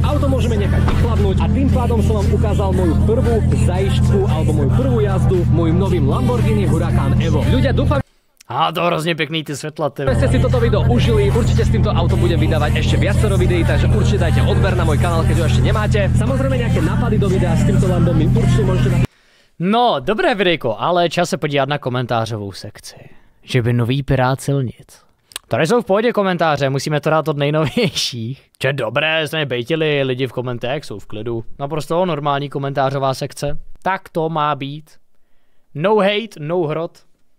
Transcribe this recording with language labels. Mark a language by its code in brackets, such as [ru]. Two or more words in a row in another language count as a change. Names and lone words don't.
[sk] Auto môžeme nechať vychladnúť a tým pádom som vám ukázal moju prvú zajištku alebo moju prvú jazdu mojím novým Lamborghini Huracan Evo. Ľudia, dúfam, [cs] A to hrozně pěkný ty světla, ty. [sk] Ste si toto video užili, určite s týmto autom budem vydávať ešte viacero videí, takže určite dajte odber na môj kanál, keď ho ešte nemáte. Samozrejme nejaké nápady do videa s týmto Lambom mi určite môžete napísať. No, [cs] dobré videjko, ale čas se podívat na komentářovou sekci. Že by nový pirát silnic. Tady jsou v pohodě komentáře, musíme to dát od nejnovějších. Že dobré, jste nebejtili lidi v komentech, jsou v klidu. Naprosto normální komentářová sekce. Tak to má být. [en] No hate, [cs] no hrot.